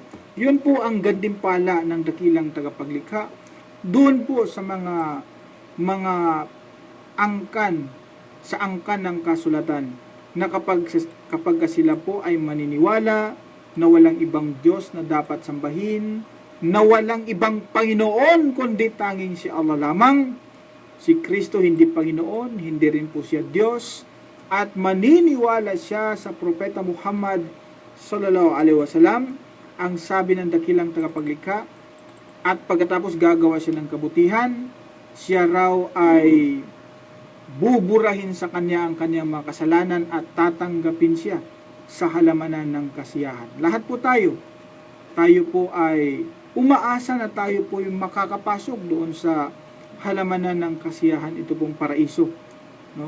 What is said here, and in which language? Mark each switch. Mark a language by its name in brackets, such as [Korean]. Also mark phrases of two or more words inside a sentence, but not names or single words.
[Filipino] Yun po ang gantimpala ng dakilang tagapaglikha doon po sa mga angkan, sa angkan ng kasulatan, na kapag sila po ay maniniwala na walang ibang Diyos na dapat sambahin, na walang ibang Panginoon kundi tanging si Allah lamang, si Kristo hindi Panginoon, hindi rin po siya Diyos, at maniniwala siya sa Propeta Muhammad [Arabic] صلى الله عليه وسلم, [Filipino] ang sabi ng dakilang tagapaglikha, at pagkatapos gagawa siya ng kabutihan, siya raw ay buburahin sa kanya ang kanyang mga kasalanan at tatanggapin siya sa halamanan ng kasiyahan. Lahat po tayo po ay umaasa na tayo po yung makakapasok doon sa halamanan ng kasiyahan, ito pong paraiso, no?